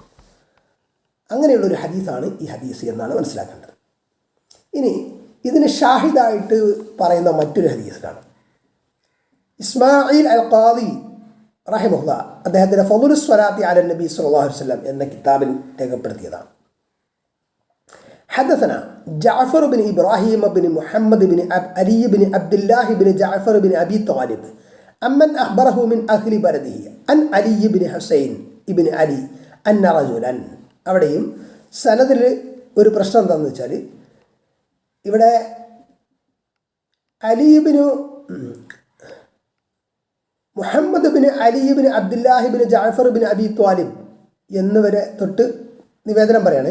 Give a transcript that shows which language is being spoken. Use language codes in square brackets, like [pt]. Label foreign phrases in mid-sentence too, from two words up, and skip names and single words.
[ml] അങ്ങനെയുള്ളൊരു ഹദീസാണ് ഈ ഹദീസ് എന്നാണ് മനസ്സിലാക്കേണ്ടത്. ഇനി ഇതിന് ഷാഹിദായിട്ട് പറയുന്ന മറ്റൊരു ഹദീസ് കാണാം. ഇസ്മായിൽ അൽ ഖാദി റഹിമഹുല്ല അദ്ദേഹത്തിൻ്റെ ഫളുലുസ് സ്വലാത്തി അലൻ നബി സ്വല്ലല്ലാഹു അലൈഹി വസല്ലം എന്ന കിതാബിൽ രേഖപ്പെടുത്തിയതാണ്. [ar] حدثنا جعفر بن إبراهيم بن محمد بن علي بن عبد الله بن جعفر بن أبي طالب أمن أخبره من أهل بلده عن علي بن حسين بن علي أن رجلا. [ml] അവിടെയും സനദിൽ ഒരു പ്രശ്നം എന്താണെന്ന് വെച്ചാൽ, ഇവിടെ അലിബിനു മുഹമ്മദ് ബിൻ അലിബിൻ അബ്ദുല്ലാഹി ബിൻ ജാഫർ ബിൻ അബി ത്വാലിബ് എന്നിവരെ തൊട്ട് നിവേദനം പറയാണ്.